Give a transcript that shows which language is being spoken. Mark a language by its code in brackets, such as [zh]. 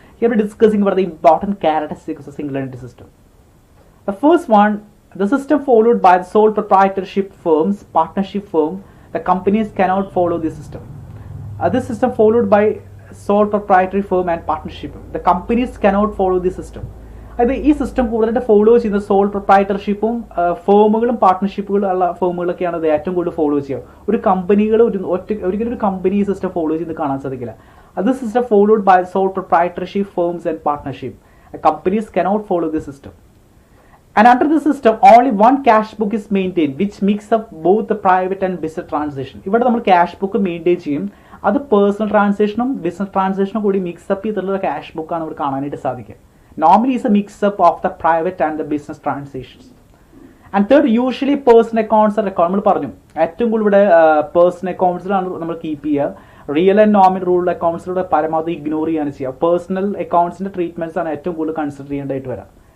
[en] Here we are discussing what are the important characteristics of the single entry system. The first one, the system followed by the sole proprietorship firms, partnership firm. The companies cannot follow this system. This system followed by sole proprietary firm and partnership. The companies cannot follow this system. [ml] അതായത് ഈ system കൂടുതലായിട്ട് follow ചെയ്യുന്ന soul പ്രൊപ്രൈറ്റർഷിപ്പും ഫേമുകളും പാർട്ട്ണർഷിപ്പുകളും ഉള്ള ഫേമുകളൊക്കെയാണ് ഇത് ഏറ്റവും കൂടുതൽ follow ചെയ്യുക. ഒരു കമ്പനികൾ ഒരിക്കലും ഒരു കമ്പനി ഈ സിസ്റ്റം ഫോളോ ചെയ്ത് കാണാൻ സാധിക്കില്ല. [en] അത് system followed by sole proprietorship firms and partnership. Companies cannot follow this system. And under the system, only one cash book is maintained, which mix up both the private and business transaction. [ml] ഇവിടെ നമ്മൾ cash book maintain ചെയ്യും. അത് personal ട്രാൻസാക്ഷനും business ട്രാൻസാക്ഷനും കൂടി mix-up ചെയ്തിട്ടുള്ള cash ബുക്കാണ് ഇവിടെ കാണാനായിട്ട് സാധിക്കുക. [en] Normally it's a mix-up of the private and the business transactions. And third, usually personal accounts are recorded. [ml] നമ്മൾ പറഞ്ഞു ഏറ്റവും കൂടുതൽ ഇവിടെ പേഴ്സണൽ അക്കൗണ്ട്സിലാണ് നമ്മൾ കീപ്പ് ചെയ്യുക. റിയൽ ആൻഡ് നോമിനൽ റൂൾ അക്കൗണ്ട്സിലൂടെ പരമാവധി ഇഗ്നോർ ചെയ്യാണ് ചെയ്യുക. പേഴ്സണൽ അക്കൗണ്ട്സിന്റെ ട്രീറ്റ്മെന്റ്സ് ആണ് ഏറ്റവും കൂടുതൽ കൺസിഡർ ചെയ്യേണ്ടതായിട്ട് വരാം.